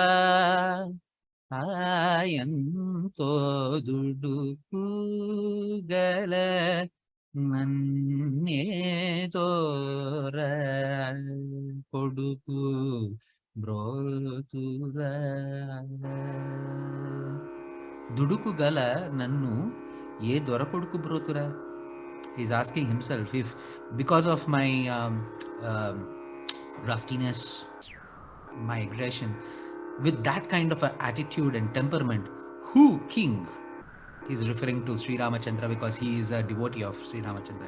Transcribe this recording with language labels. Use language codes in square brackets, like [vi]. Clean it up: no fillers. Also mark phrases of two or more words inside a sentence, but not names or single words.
[te] ఆయంతో దుడుకుగల నన్నె దోర కొడుకు బ్రోతుర దుడుకుగల నన్ను ఏ దొర కొడుకు బ్రోతుర. [en] He's asking himself if because of my rustiness, my aggression, with that kind of an attitude and temperament, who king? He's referring to Sri Ramachandra because he is a devotee of Sri Ramachandra.